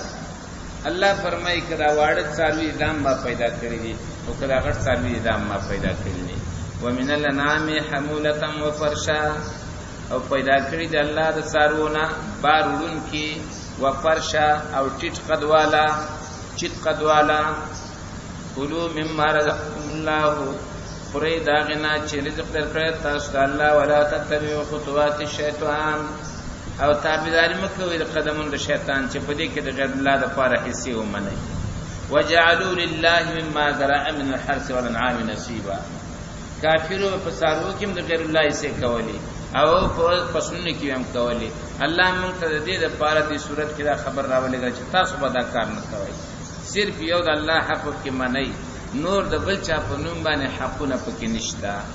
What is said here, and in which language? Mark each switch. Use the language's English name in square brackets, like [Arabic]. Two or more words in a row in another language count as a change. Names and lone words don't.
[Pashto] الله فرمایي که دا واړه څاروي دا ما پیدا کړي دي، او که دا غټ څاروي دا ما پیدا کړي دي. [Arabic] ومن الانعام حمولة وفرشا، [Pashto] او پیدا کړي د الله د څاروونه بار وړونکي، وفرشا، او ټیټ قد والا، چیت قد والا. [Arabic] کلوا مما رزقکم الله، [Pashto] خورئ د هغې نه چې رزق درکړی تاسو ته الله. [Arabic] ولا تتبعوا خطوات الشیطان، [Pashto] او تابعداري مه کوئ د قدمونو د شیطان چې په دې کې د غیر الله دپاره حصې ومنئ. [Arabic] وجعلوا لله مما ذرأ من الحرث والانعام نصیبا، [Pashto] کافرو په څاروو کې هم د غیر الله حصې کولې، او پسونه کې هم کولی. الله موږ ته د دې لپاره دې صورت کې دا خبر راولېږي چې تاسو به دا کار نه کوئ، صرف یو د الله حق کې منئ، نور د بل چا په نوم باندې حقونه پکې نشته.